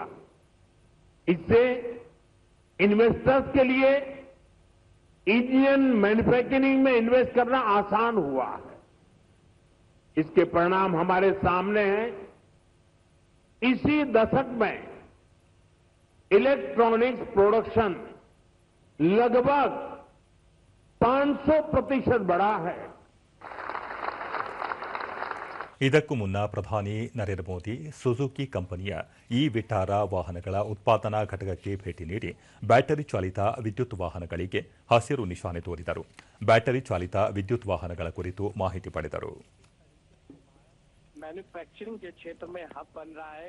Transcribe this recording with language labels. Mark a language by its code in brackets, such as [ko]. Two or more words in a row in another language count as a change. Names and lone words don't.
[hi] इससे इन्वेस्टर्स के लिए [en] Indian manufacturing [hi] में इन्वेस्ट करना आसान हुआ है. इसके परिणाम हमारे सामने हैं. इसी दशक में [en] electronics production [hi] लगभग 500% बढ़ा है। [kn] ಇದಕ್ಕೂ ಮುನ್ನ ಪ್ರಧಾನಿ ನರೇಂದ್ರ ಮೋದಿ ಸುಜುಕಿ ಕಂಪನಿಯ ಇ ವಿಟಾರ ವಾಹನಗಳ ಉತ್ಪಾದನಾ ಘಟಕಕ್ಕೆ ಭೇಟಿ ನೀಡಿ ಬ್ಯಾಟರಿ ಚಾಲಿತ ವಿದ್ಯುತ್ ವಾಹನಗಳಿಗೆ ಹಸಿರು ನಿಶಾನೆ ತೋರಿದರು. ಬ್ಯಾಟರಿ ಚಾಲಿತ ವಿದ್ಯುತ್ ವಾಹನಗಳ ಕುರಿತು ಮಾಹಿತಿ ಪಡೆದರು. [hi] मैन्युफैक्चरिंग के क्षेत्र में हब बन रहा है.